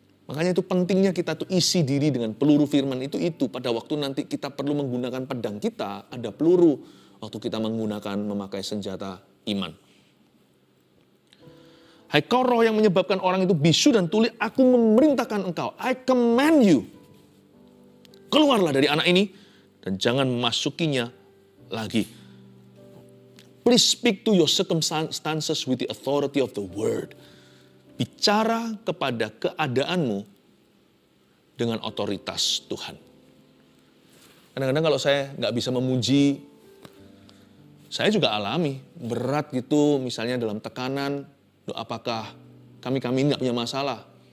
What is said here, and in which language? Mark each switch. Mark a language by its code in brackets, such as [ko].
[id] Makanya itu pentingnya kita tuh isi diri dengan peluru firman itu pada waktu nanti kita perlu menggunakan pedang kita, ada peluru waktu kita memakai senjata iman. Hai kau roh yang menyebabkan orang itu bisu dan tuli, aku memerintahkan engkau, [en] I command you. [id] Keluarlah dari anak ini dan jangan memasukinya lagi. [en] Please speak to your circumstances with the authority of the word. [id] Bicara kepada keadaanmu dengan otoritas Tuhan. Kadang-kadang kalau saya nggak bisa memuji, saya juga alami berat gitu, misalnya dalam tekanan. Apakah kami nggak punya masalah?